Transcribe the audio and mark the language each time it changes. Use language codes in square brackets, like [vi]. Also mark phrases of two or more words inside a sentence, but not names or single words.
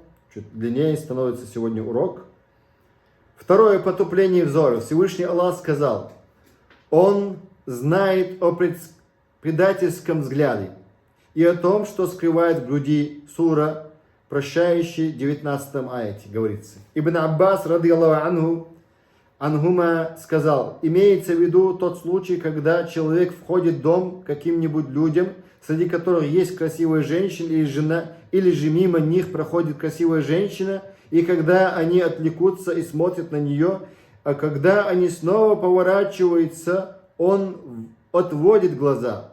[ru] Чуть длиннее становится сегодня урок. Второе, потупление взора. Всевышний Аллах сказал: Он знает о предательском взгляде и о том, что скрывает в груди. Сура, прощающий, 19 аяте говорится. [ar] ابن عباس، رضي الله عنهما, [ru] сказал: имеется в виду тот случай, когда человек входит в дом каким-нибудь людям, среди которых есть красивая женщина или жена, или же мимо них проходит красивая женщина, и когда они отвлекутся и смотрят на нее, а когда они снова поворачиваются, он отводит глаза.